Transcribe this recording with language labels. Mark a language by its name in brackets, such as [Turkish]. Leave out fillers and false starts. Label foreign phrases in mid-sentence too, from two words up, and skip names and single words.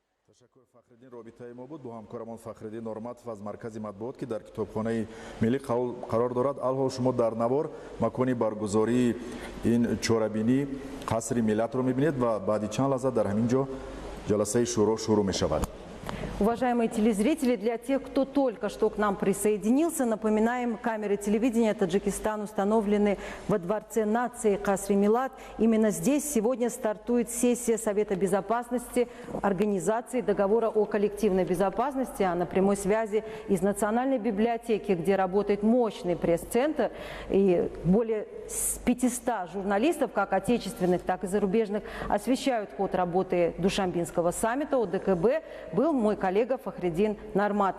[Persian] تشکر فخرالدین رابطه ما بود با همکارمان فخرالدین نورمتов از مرکز مطبوعات که در کتابخانه ملی قرار دارد. الحال شما در نوار مکان برگزاری این چهاربینی قصر ملت رو میبینید و بعد چند لحظه در همینجا جلسه شروع می شود. [Russian] Уважаемые телезрители, для тех, кто только что к нам присоединился, напоминаем, камеры телевидения Таджикистана установлены во Дворце нации Касри Милат. Именно здесь сегодня стартует сессия Совета Безопасности Организации договора о коллективной безопасности, а на прямой связи из Национальной библиотеки, где работает мощный пресс-центр и более 500 журналистов, как отечественных, так и зарубежных, освещают ход работы Душанбинского саммита ОДКБ, был мой коллега Фахриддин Норматов.